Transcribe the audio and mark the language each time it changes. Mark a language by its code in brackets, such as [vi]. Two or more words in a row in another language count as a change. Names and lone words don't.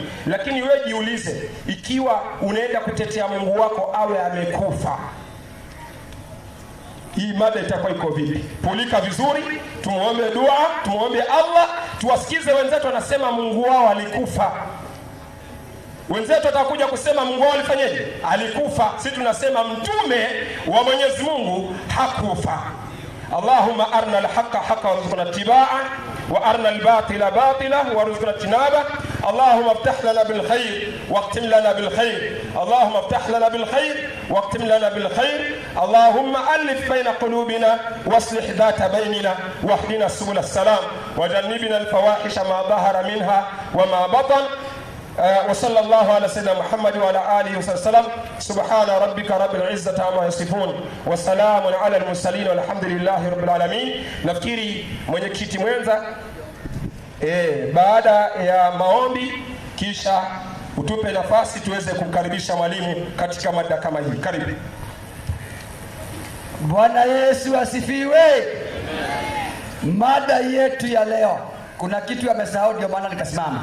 [sw] Lakini wewe jiulize, ikiwa unaenda kutetea Mungu wako awe amekufa, hii mada itakuwa iko vipi? Pulika vizuri, tumuombe dua, tumuombe Allah, tuwasikize wenzetu wanasema Mungu wao alikufa. Wenzetu watakuja kusema Mungu wao alifanyaje? Alikufa. Sisi tunasema mtume wa Mwenyezi Mungu hakufa. [ar] اللهم أرنا الحق حقا وارزقنا اتباعه وأرنا الباطل باطلا وارزقنا اجتنابه. اللهم افتح لنا بالخير واختم لنا بالخير. اللهم افتح لنا بالخير واختم لنا بالخير. اللهم ألف بين قلوبنا واصلح ذات بيننا واهدنا سبل السلام وجنبنا الفواحش ما ظهر منها وما بطن. وصلى الله على سيدنا محمد وعلى آله وسلم. سبحان ربك رب العزة عما يصفون وسلام على المرسلين والحمد لله رب العالمين. [sw] Nafikiri mwenyekiti mwenza baada ya maombi kisha utupe nafasi tuweze kumkaribisha mwalimu katika mada kama hii. Karibu. Bwana Yesu asifiwe. Mada yetu ya leo, kuna kitu amesahau ndio maana nikasimama.